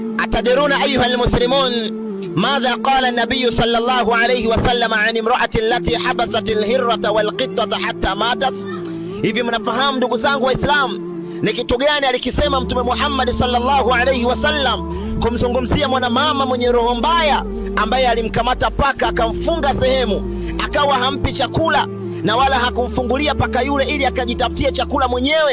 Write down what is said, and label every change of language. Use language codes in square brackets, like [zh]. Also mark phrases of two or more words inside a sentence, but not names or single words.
[ar] أتدرون أيها المسلمون ماذا قال النبي صلى الله عليه وسلم عن امرأة التي حبست الهرة والقطة حتى ماتت؟ [sw] Hivi mnafahamu ndugu zangu Waislamu ni kitu gani alikisema Mtume Muhammad [ar] صلى الله عليه وسلم [sw] kumzungumzia mwanamama mwenye roho mbaya ambaye alimkamata paka akamfunga sehemu, akawa hampi chakula na wala hakumfungulia paka yule ili akajitafutie chakula mwenyewe.